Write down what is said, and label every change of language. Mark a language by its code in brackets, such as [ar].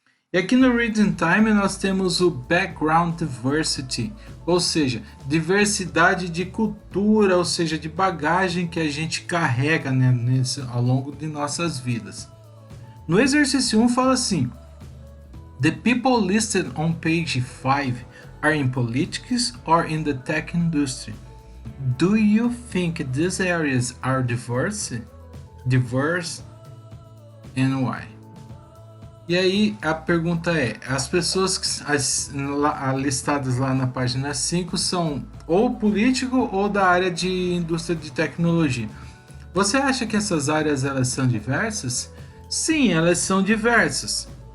[pt] E aqui no Reading Time nós temos o Background Diversity, ou seja, diversidade de cultura, ou seja, de bagagem que a gente carrega, né, ao longo de nossas vidas. No exercício 1 fala assim: [en] The people listed on page 5 are in politics or in the tech industry. Do you think these areas are diverse? Diverse and why? [pt] E aí a pergunta é, as pessoas listadas lá na página 5 são ou político ou da área de indústria de tecnologia. Você acha que essas áreas elas são diversas? Sim, elas são diversas.